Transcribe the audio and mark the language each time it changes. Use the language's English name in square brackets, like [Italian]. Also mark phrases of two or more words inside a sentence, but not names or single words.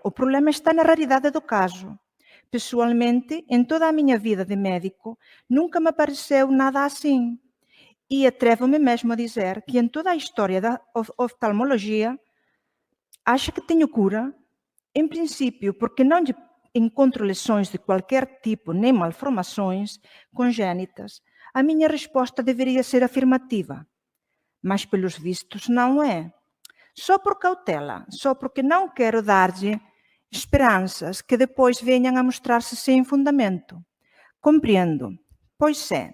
[Portuguese] O problema está na raridade do caso. Pessoalmente, em toda a minha vida de médico, nunca me apareceu nada assim. E atrevo-me mesmo a dizer que em toda a história da oftalmologia, acha que tenho cura? Em princípio, porque não encontro lesões de qualquer tipo nem malformações congénitas, [Galician] A miña resposta debería ser afirmativa, mas pelos vistos non é. Só por cautela, só porque non quero darlle esperanzas que depois veñan a mostrarse sen fundamento. Compreendo, pois é.